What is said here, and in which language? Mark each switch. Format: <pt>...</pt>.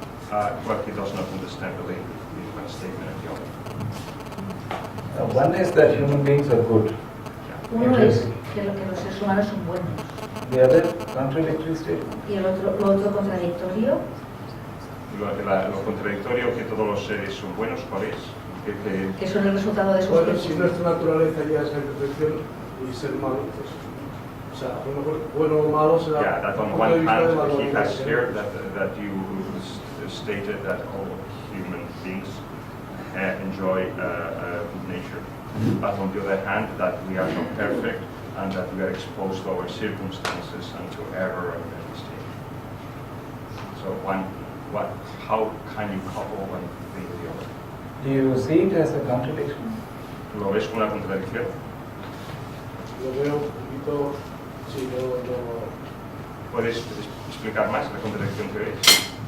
<en>Well, he does not understand the link between one statement and the other. One is that human beings are good.</en> <es>Uno es que los seres humanos son buenos.</es> <en>The other contradictory statement.</en> <es>Y lo otro contradictorio. Lo contradictorio, que todos los seres son buenos, ¿cuál es? Que son el resultado de sus Bueno, actos. si nuestra naturaleza ya es la imperfección y ser malo, pues, o sea, a lo mejor bueno o malo será.</es> <en>Yeah, that on one hand he has here that you stated that all human beings enjoy good nature, but on the other hand that we are not perfect and that we are exposed to our circumstances and to error and mistake. So how can you couple one thing with the other? Do you see it as a contradiction?</en> <es>¿Lo ves como una contradicción? Lo veo un poquito, sí, ¿Puedes explicar más la contradicción que ves?</es>